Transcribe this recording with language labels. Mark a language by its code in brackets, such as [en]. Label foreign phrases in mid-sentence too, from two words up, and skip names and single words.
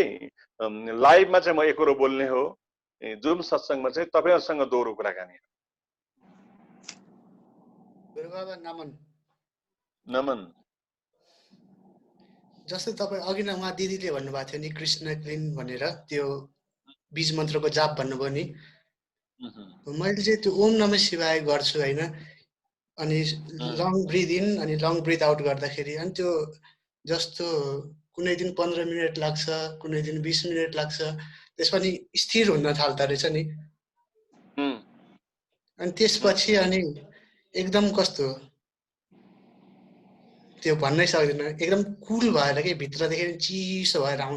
[ne] लाइभमा चाहिँ म एकरो बोल्ने हो, जुम सत्संगमा चाहिँ तपाईहरुसँग दोहोरो कुराकानी हो। गुरुबाबा नमन। नमन। जस्तै तपाई अघि नै उहाँ दिदीले भन्नुभएको थियो नि कृष्ण क्लिन भनेर, त्यो बीज मन्त्रको जाप भन्नुभयो नि। मैले चाहिँ त्यो ओम नमः शिवाय गर्छु हैन, अनि [en] long breath in [ne] अनि [en] long breath out [ne] गर्दाखेरि अनि त्यो जस्तो कुनै दिन 15 मिनेट लाग्छ, कुनै दिन 20 मिनेट लाग्छ, त्यसपछि स्थिर हुन थाल्दा रहेछ नि। अनि त्यसपछि अनि एकदम कस्तो त्यो भन्नै सक्दिनँ, एकदम कुल भएर के भित्रदेखि चिसो भएर आउँछ।